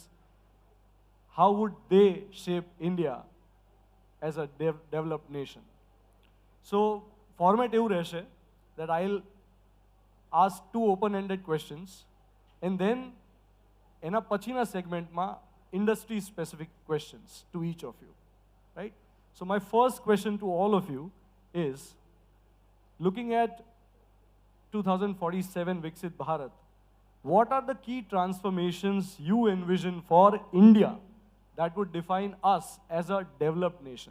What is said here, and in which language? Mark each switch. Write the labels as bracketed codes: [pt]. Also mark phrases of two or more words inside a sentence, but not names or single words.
[en] How would they shape India as a developed nation? So, format [gu] એવું રહેશે [en] that I'll ask two open-ended questions and then [gu] એના પછીના segmentમાં [en] industry-specific questions to each of you, right? So my first question to all of you is, looking at 2047 Viksit Bharat, what are the key transformations you envision for India that would define us as a developed nation?